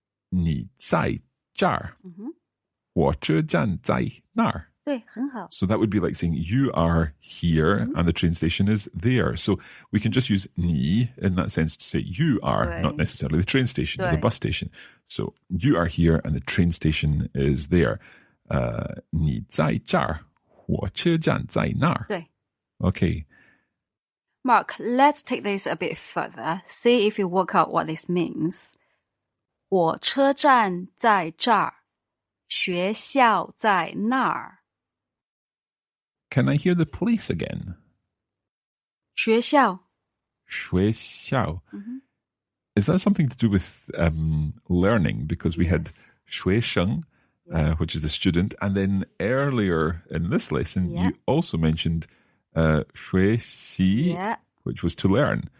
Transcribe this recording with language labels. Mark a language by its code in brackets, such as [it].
[zh] 你在这儿.火车站在那儿. 对很好 [en] So that would be like saying you are here and the train station is there. So we can just use 你 in that sense to say you are, not necessarily the train station or the bus station. So you are here and the train station is there. [zh] 你在这儿，火车站在那儿. 对 [en] Okay. Mark, let's take this a bit further. See if you work out what this means. [zh] 火车站在这儿，学校在那儿。 [en] Can I hear the place again? [zh] 学校学校. [en] Is that something to do with learning? Because we had 学生, which is the student. And then earlier in this lesson, you also mentioned 学习, which was to learn.